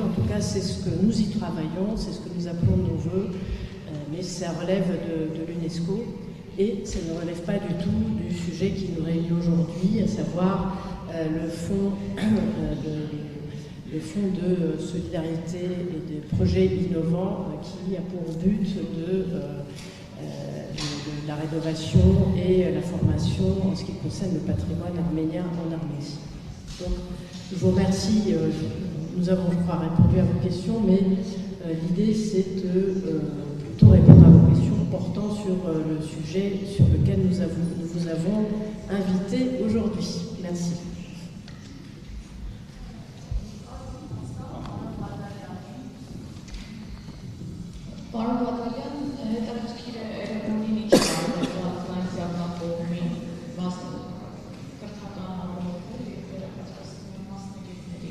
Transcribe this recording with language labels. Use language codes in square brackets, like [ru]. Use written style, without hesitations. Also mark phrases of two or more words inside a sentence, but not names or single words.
[fr] En tout cas, c'est ce que nous y travaillons, c'est ce que nous appelons de nos voeux, mais ça relève de l'UNESCO et ça ne relève pas du tout du sujet qui nous réunit aujourd'hui, à savoir le fonds de solidarité et de projets innovants qui a pour but de la rénovation et la formation en ce qui concerne le patrimoine arménien en Arménie. Donc, je vous remercie. Nous avons, je crois, répondu à vos questions, mais l'idée, c'est de plutôt répondre à vos questions portant sur le sujet sur lequel nous vous avons invité aujourd'hui. Merci. [hy] Պարոն Բադալյան, հետաքրքիր է Էրեբունին ինչ Ֆրանսիական կողմի կրթական համարով և վերապատրաստման մասնագետների։